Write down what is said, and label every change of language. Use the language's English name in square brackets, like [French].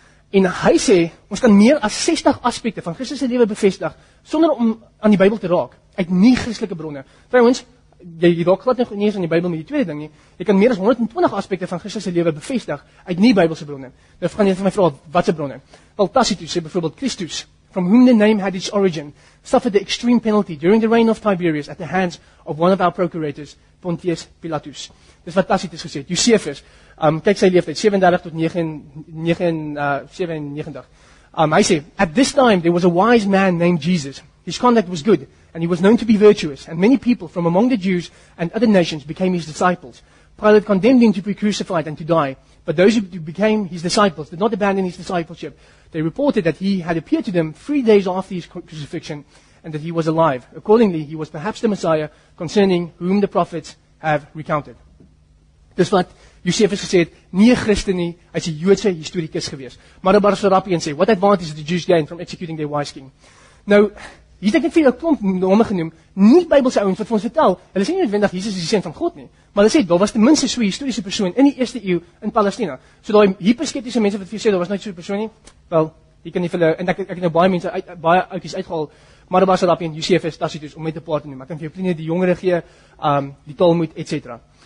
[Afrikaans] En hy sê ons kan meer as 60 aspekte van Christus se lewe bevestig sonder om aan die Bybel te raak uit nie Christelike bronne. Trouwens, jy raak glad nie eens aan die Bybel met die tweede ding nie. Jy kan meer as 120 aspekte van Christus se lewe bevestig uit nie Bybelse bronne. Nou gaan jy vir my vra watse bronne? Wel Tacitus sê byvoorbeeld [English] Christus, from whom the name had its origin, suffered the extreme penalty during the reign of Tiberius at the hands of one of our procurators, Pontius Pilatus. [Afrikaans] Dis wat Tacitus gesê het. Josephus, kyk sy leeftyd 37 tot 97. Hy sê, [English] at this time there was a wise man named Jesus. His conduct was good, and he was known to be virtuous, and many people from among the Jews and other nations became his disciples. Pilate condemned him to be crucified and to die, but those who became his disciples did not abandon his discipleship. They reported that he had appeared to them 3 days after his crucifixion, and that he was alive. Accordingly, he was perhaps the Messiah, concerning whom the prophets have recounted. [Afrikaans] Dis wat Josephus gesê het, nie 'n Christen nie, hy's 'n Joodse historikus gewees. [English] Marabar Serapian sê, what advantage did the Jews gain from executing their wise king? [Afrikaans] Nou, hier het ek net vir 'n klomp name genoem, nie Bybelse ouens wat vir ons vertel, hulle sê nie noodwendig Jesus is die seun van God nie, maar hulle sê daar was ten minste so 'n historiese persoon in die 1ste eeu in Palestina. So daai hiperskeptiese mense wat vir sê daar was nooit so 'n persoon nie, wel, jy kan nie vir hulle, en ek het nou baie mense baie outjies uitgehaal, Marabar Serapian, Josephus, Tacitus om met 'n paar te noem. Ek kan vir jou Pliny die Jongere gee, die Talmud etc.